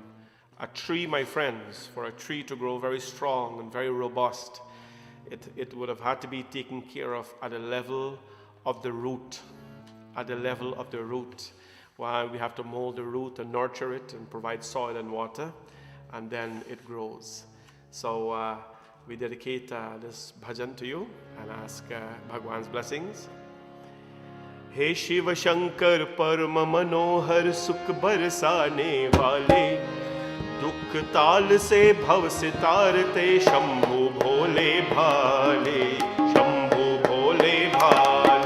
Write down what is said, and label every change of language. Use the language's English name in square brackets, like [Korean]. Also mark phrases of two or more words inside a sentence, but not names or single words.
[English] A tree, my friends, for a tree to grow very strong and very robust, it would have had to be taken care of at a level of the root, at the level of the root. While we have to mold the root and nurture it and provide soil and water, and then it grows. So we dedicate this bhajan to you and ask Bhagwan's blessings. [Hindi] हे शिव शंकर परम मनोहर सुख बरसाने वाले, दुख ताल से भव से तारते शंभु भोले भाले, शंभु भोले भाले।